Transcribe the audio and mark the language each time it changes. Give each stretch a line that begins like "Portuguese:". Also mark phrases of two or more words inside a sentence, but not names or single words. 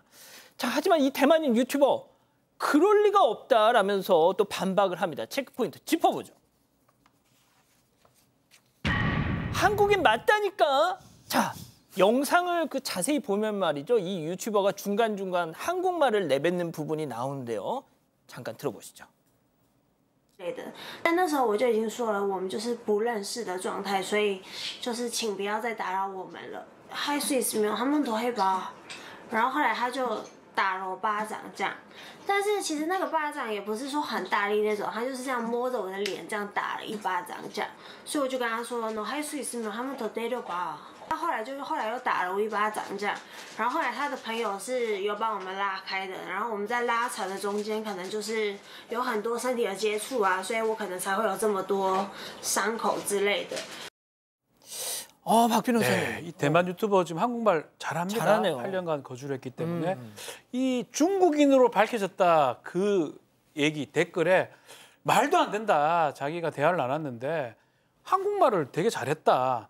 Korean: 자, 하지만 이 대만인 유튜버 그럴 리가 없다라면서 또 반박을 합니다. 체크포인트 짚어보죠. 한국인 맞다니까. 자, 영상을 자세히 보면 말이죠. 이 유튜버가 중간중간 한국말을 내뱉는 부분이 나오는데요. 잠깐 들어보시죠.
Chinese: 但那时候我就已经说了，我们就是不认识的状态，所以就是请不要再打扰我们了。 Hi Swiss 没有，他们都会吧。然后后来他就打了我巴掌这样，但是其实那个巴掌也不是说很大力那种，他就是这样摸着我的脸这样打了一巴掌这样，所以我就跟他说 No Hi Swiss 没有，他们都得了吧。他后来又打了我一巴掌这样，然后后来他的朋友是有把我们拉开的，然后我们在拉扯的中间可能就是有很多身体的接触啊，所以我可能才会有这么多伤口之类的。
Korean: 박 변호사님. 네, 이 대만 유튜버 지금 한국말 잘합니다. 잘하네요. 8년간 거주를 했기 때문에 이 중국인으로 밝혀졌다 그 얘기 댓글에 말도 안 된다. 자기가 대화를 나눴는데 한국말을 되게 잘했다.